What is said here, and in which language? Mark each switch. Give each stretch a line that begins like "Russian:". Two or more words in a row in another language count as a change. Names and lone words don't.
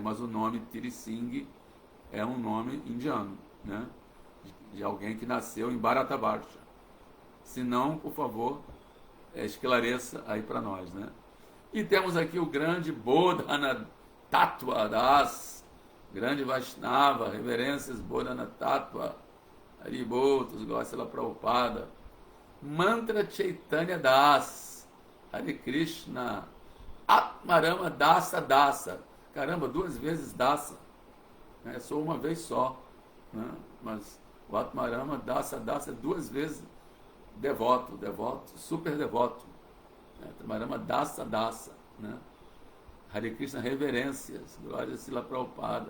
Portuguese: Mas o nome Tiri Singh é um nome indiano, né? De alguém que nasceu em Bharatabarsha. Se não, por favor, esclareça aí para nós, né? E temos aqui o grande Bodhana Tattva Das, grande Vaishnava, reverências Bodhana Tattva, Haribol, Gosela Prabhupada, Mantra Chaitanya Das,
Sanskrit: Hare Krishna,
Portuguese: Atmarama Dasa Dasa, caramba, 2 vezes Dasa, né? Sou uma vez só, né? Mas o Atmarama Dasa Dasa 2 vezes devoto, super devoto, né? Atmarama Dasa Dasa, né?
Sanskrit: Hare Krishna
Portuguese: reverências, glória a Srila Prabhupada.